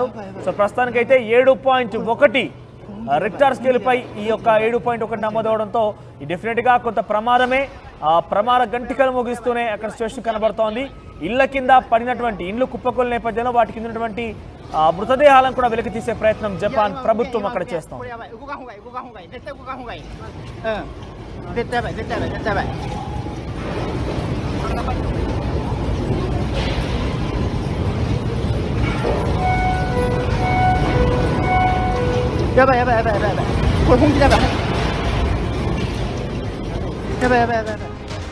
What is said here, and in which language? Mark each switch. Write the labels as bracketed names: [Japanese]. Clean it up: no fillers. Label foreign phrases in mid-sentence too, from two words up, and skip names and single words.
[Telugu] సో ప్రస్తుతానికైతే 7.1 [English] Richter scale [Telugu] పై ఈ యొక్క 7.1 నమోదవడంతో డెఫినెట్ గా కొంత ప్రమాదమే. ప్రమాద గంటికలు ముగిస్తూనే అక్కడ సిచ్యువేషన్ కనబడుతోంది. ఇళ్ల కింద పడినటువంటి ఇండ్లు కుప్పకూలిన నేపథ్యంలో వాటి కింద ఉన్నటువంటి మృతదేహాలను కూడా వెలికి తీసే ప్రయత్నం జపాన్ ప్రభుత్వం అక్కడ చేస్తోంది. [Japanese] やばい、やばい、やばい、やばい、やばい、これ本気だやばい、やばい、やばい、やばい、やばい。